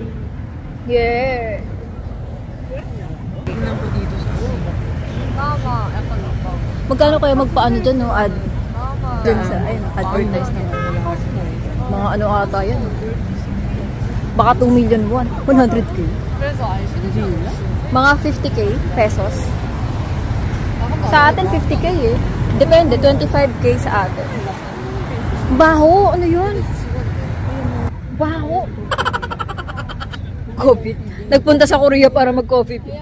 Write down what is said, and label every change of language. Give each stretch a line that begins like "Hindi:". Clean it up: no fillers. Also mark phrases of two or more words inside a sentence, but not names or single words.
English: Yeah.
Filipino: Tingnan ko dito sa Mama, ako na po. Magkano kaya magpaano dyan, no? Ad Mama. dyan sa, advertise na mga ata yan.
English: Baka 2 million won. 100K.
Korean: 그래서 알지.
Filipino: Mga 50k pesos. Sa atin, 50k eh. Depende, 25k sa atin. Baho! Ano yun? Baho! Coffee. Nagpunta sa Korea para mag-coffee.